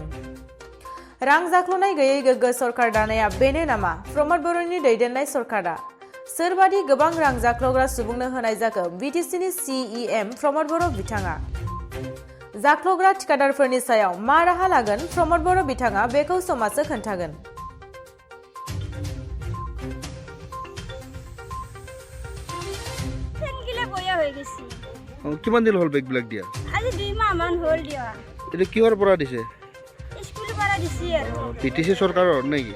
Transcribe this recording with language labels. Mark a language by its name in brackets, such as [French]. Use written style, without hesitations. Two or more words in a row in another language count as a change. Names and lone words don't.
[Bodo] रां जाख्ल'नाय गैयै गोग्गो सरकार दानाया बेनो नामा प्रमद बर'नि दैदेननाय सरकारा? सोरबादि गोबां रां जाख्ल'ग्रा सुबुंनो होनाय जाखो बिटिसिनि सिइएम प्रमद बर' बिथाङा? जाख्ल'ग्रा थिखादारफोरनि सायाव मा राहा लागोन प्रमद बर' बिथाङा बेखौ समाजनो खोन्थागोन। [Assamese] কিমান দিন হল বেগবিলাক দিয়া? আজি 2 মাহ মান হল দিয়া। এটা কিহৰ পৰা দিছে? স্কুলৰ পৰা দিছে আৰু। পিটিসি চৰকাৰৰ নেকি?